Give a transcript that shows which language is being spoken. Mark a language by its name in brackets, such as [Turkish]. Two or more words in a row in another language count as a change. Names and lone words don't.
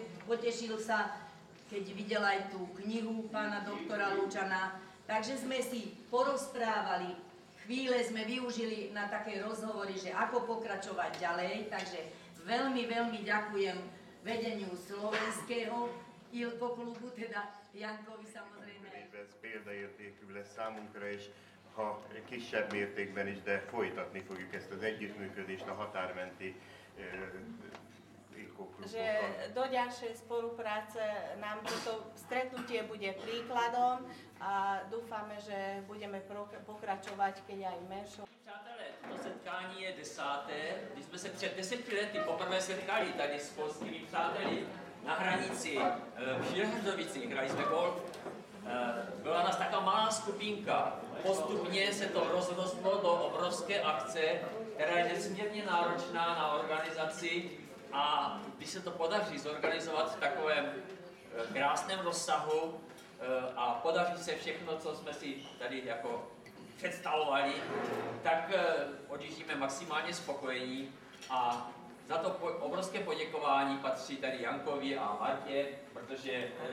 [Slovak] Potešil sa, keď videl aj tú knihu pána doktora Lučana, takže sme si porozprávali, chvíle sme využili na také rozhovory, že ako pokračovať ďalej, takže veľmi, veľmi ďakujem vedeniu slovenského ILKO klubu, teda Jankovi samozrejme. [Hungarian] Ez példaértékű lesz számunkra, és ha kisebb mértékben is, de folytatni fogjuk ezt az együttműködést a határmenti ILKO klubokkal. [Slovak] Že do ďalšej spolupráce nám toto stretnutie bude príkladom a dúfame, že budeme pokračovať, keď aj menšou. [Czech] Přátelé, to setkání je 10. Když jsme se před 10 lety poprvé setkali tady s polskými přáteli na hranici v Žilhrdovicích, hrali jsme golf, byla nás taková malá skupinka. Postupně se to rozrostlo do obrovské akce, která je nesmírně náročná na organizaci a když se to podaří zorganizovat v takovém krásném rozsahu a podaří se všechno, co jsme si tady jako představovali, tak odjíždíme maximálně spokojení a za to obrovské poděkování patří tady Jankovi a Martě, protože